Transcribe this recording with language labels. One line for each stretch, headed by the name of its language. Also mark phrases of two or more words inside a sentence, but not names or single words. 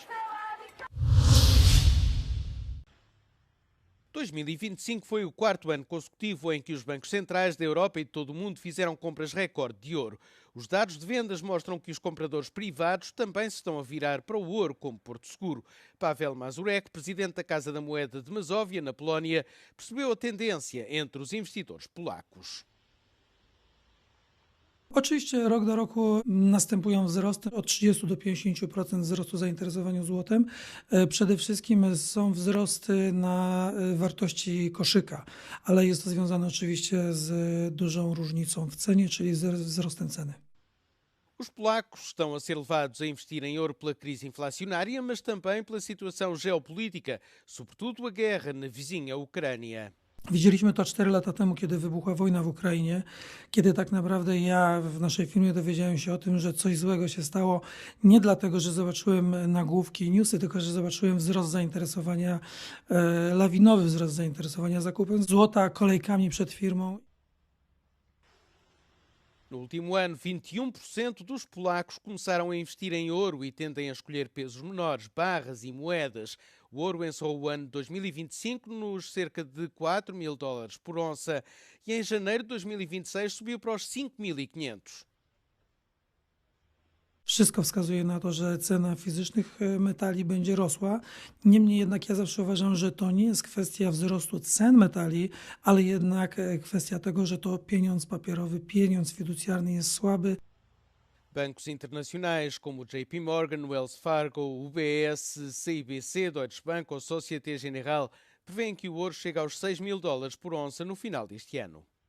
Portuguese: 2025 foi o quarto ano consecutivo em que os bancos centrais da Europa e de todo o mundo fizeram compras recorde de ouro. Os dados de vendas mostram que os compradores privados também se estão a virar para o ouro como porto seguro. Pavel Mazurek, presidente da Casa da Moeda de Mazóvia, na Polónia, percebeu a tendência entre os investidores polacos.
Polish: Oczywiście rok do roku następują wzrosty od 30 do 50% wzrostu zainteresowania złotem. Przede wszystkim są wzrosty na wartości koszyka, ale jest to związane oczywiście z dużą różnicą w cenie, czyli z wzrostem ceny.
Portuguese: Os polacos estão a ser levados a investir em ouro pela crise inflacionária, mas também pela situação geopolítica, sobretudo a guerra na vizinha Ucrânia.
Polish: Widzieliśmy to 4 lata temu, kiedy wybuchła wojna w Ukrainie, kiedy tak naprawdę ja w naszej firmie dowiedziałem się o tym, że coś złego się stało nie dlatego, że zobaczyłem nagłówki i newsy, tylko że zobaczyłem wzrost zainteresowania, lawinowy wzrost zainteresowania zakupem złota, kolejkami przed firmą.
Portuguese: No último ano, 21% dos polacos começaram a investir em ouro e tendem a escolher pesos menores, barras e moedas. O ouro encerrou o ano de 2025 nos cerca de $4.000 por onça e em janeiro de 2026 subiu para os 5.500.
Polish: Wszystko wskazuje na to, że cena fizycznych metali będzie rosła. Niemniej jednak ja zawsze uważam, że to nie jest kwestia wzrostu cen metali, ale jednak kwestia tego, że to pieniądz papierowy, pieniądz fiducjarny jest słaby.
Portuguese: Bancos internacionais como JP Morgan, Wells Fargo, UBS, CIBC, Deutsche Bank ou Société Générale prevêem que o ouro chegue aos $6.000 por onça no final deste ano.